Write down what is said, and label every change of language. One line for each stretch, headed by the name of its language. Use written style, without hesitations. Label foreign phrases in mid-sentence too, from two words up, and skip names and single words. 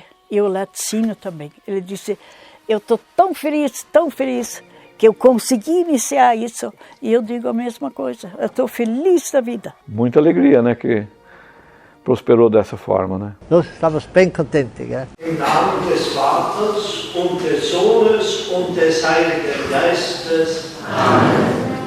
Portuguese: E o laticínio também. Ele disse: eu estou tão feliz, que eu consegui iniciar isso. E eu digo a mesma coisa, eu estou feliz da vida. Muita alegria, né, que prosperou dessa forma, né? Nós estamos bem contentes, né?
German: Im Namen des Vaters und des Sohnes und des Heiligen Geistes. Amen.